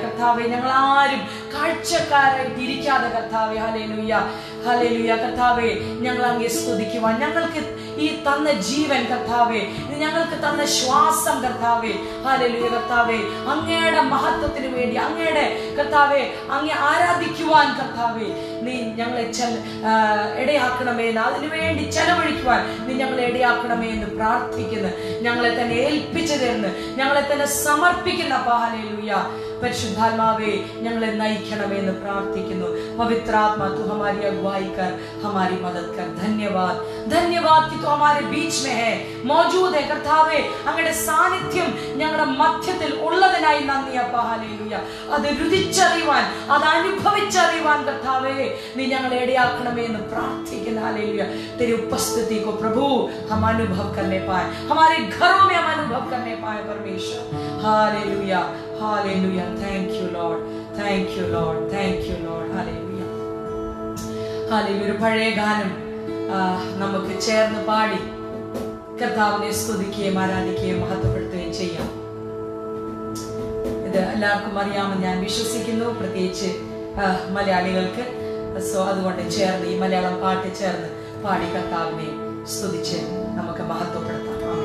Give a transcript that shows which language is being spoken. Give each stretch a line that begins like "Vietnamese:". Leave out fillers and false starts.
Malayalam: കർത്താവേ, ഞങ്ങൾ ആരും കാഴ്ചക്കാരായിട്ട് ഇരിക്കാതെ കർത്താവേ, ഹല്ലേലൂയ, ഹല്ലേലൂയ, കർത്താവേ, ഞങ്ങൾ അങ്ങേ സ്തുതിക്കുവാൻ, ഞങ്ങൾക്ക് ഈ തന്ന ജീവൻ കർത്താവേ, ഞങ്ങൾക്ക് തന്ന ശ്വാസം കർത്താവേ, ഹല്ലേലൂയ, കർത്താവേ, അങ്ങയുടെ മഹത്വത്തിന് വേണ്ടി, അങ്ങയുടെ കർത്താവേ അങ്ങേ ആരാധിക്കുവാൻ കർത്താവേ നീ ഞങ്ങളെ ഇടയാക്കണമേ എന്ന്, അതിനുവേണ്ടി ചെലവഴിക്കുവാൻ നീ ഞങ്ങളെ ഇടയാക്കണമേ എന്ന് പ്രാർത്ഥിക്കുന്നു. ഞങ്ങളെ തന്നെ ഏൽപ്പിച്ചു തരുന്നു, ഞങ്ങളെ തന്നെ സമർപ്പിക്കുന്ന അപ്പ. ഹല്ലേലൂയ. പരിശുദ്ധാത്മാവേ, ഞങ്ങളെ നയിക്കണമേ എന്ന് പ്രാർത്ഥിക്കുന്നു.
Hindi: पवित्र आत्मा, तू हमारी अगुवाई कर, हमारी मदद कर. धन्यवाद, धन्यवाद कि तू हमारे बीच में है, मौजूद है കർത്താവേ.
Malayalam: അങ്ങയുടെ സാന്നിധ്യം ഞങ്ങളുടെ മധ്യത്തിൽ ഉള്ളതിനായി നന്ദി അപ്പ. ഹല്ലേലൂയ. അത് രുചിച്ചറിയുവാൻ, അത് അനുഭവിച്ചറിയുവാൻ കർത്താവേ നീ ഞങ്ങളെ ഇടയാക്കണമേ എന്ന് പ്രാർത്ഥിക്കുന്നു.
Hindi: हालेलुया. तेरी उपस्थिति को प्रभु हम अनुभव करने पाए, हमारे घरों में हम अनुभव करने पाए परमेश्वर. Hallelujah. Hallelujah.
English: Thank you lord, thank you lord, thank you lord.
Hindi: Hallelujah. Hallelujah.
Malayalam: ഒരു പഴയ ഗാനം നമുക്ക് ചേർന്ന് പാടി കർത്താവിനെ സ്തുതിക്കുകയും ആരാധിക്കുകയും മഹത്വപ്പെടുത്തുകയും ചെയ്യാം. ഇത് എല്ലാവർക്കും അറിയാമെന്ന് ഞാൻ വിശ്വസിക്കുന്നു, പ്രത്യേകിച്ച് മലയാളികൾക്ക്. സോ അതുകൊണ്ട് ചേർന്ന് ഈ മലയാളം പാട്ട് ചേർന്ന് പാടി കർത്താവിനെ സ്തുതിച്ച് നമുക്ക് മഹത്വപ്പെടുത്താം.